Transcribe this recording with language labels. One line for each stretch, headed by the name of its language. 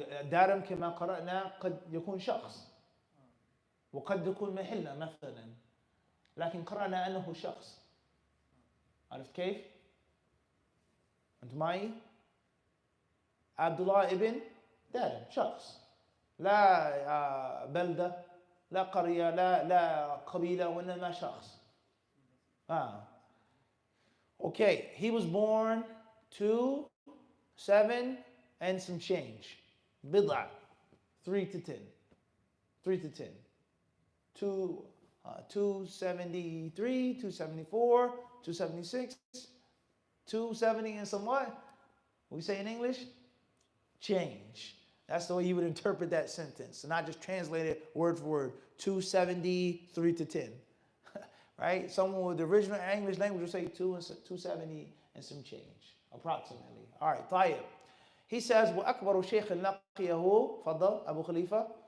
Arabic: دارم كما قرأنا قد يكون شخص وقد يكون محلة مثلا، لكن قرأنا أنه شخص. عرفت كيف؟ أنت معي؟ عبد الله ابن دارم شخص، لا بلدة، لا قرية، لا قبيلة، وإنما شخص.
English: Okay, he was born 2, 7, and some change. Bid'a, 3 to 10. 3 to 10. 273, 274, 276, 270 and some what? What we say in English? Change. That's the way you would interpret that sentence, and not just translate it word for word. 273 to 10. Right? Someone with the original English language would say 270 and some change, approximately. All right, طيب. He says,
Arabic: وَأَكْبَرُ شَيْخٍ لَقِيَهُ فضل أبو خليفة.